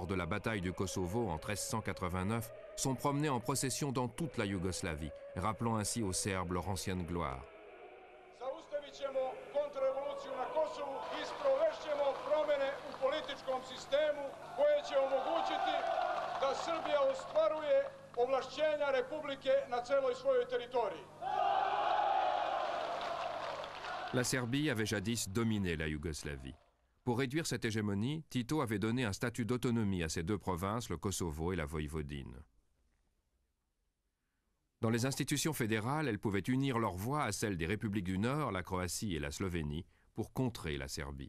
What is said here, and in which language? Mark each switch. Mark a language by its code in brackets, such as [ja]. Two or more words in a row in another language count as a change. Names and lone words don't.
[fr] de la bataille du Kosovo en 1389, sont promenés en procession dans toute la Yougoslavie, rappelant ainsi aux Serbes leur ancienne gloire. [sr] Zaustavit ćemo kontrarevoluciju na Kosovu i sprovešćemo promjene u političkom sistemu koje će omogućiti da Srbija ostvaruje ovlašćenja Republike na celoj svojoj teritoriji. [fr] La Serbie avait jadis dominé la Yougoslavie. Pour réduire cette hégémonie, Tito avait donné un statut d'autonomie à ces deux provinces, le Kosovo et la Voïvodine. Dans les institutions fédérales, elles pouvaient unir leurs voix à celles des républiques du Nord, la Croatie et la Slovénie, pour contrer la Serbie.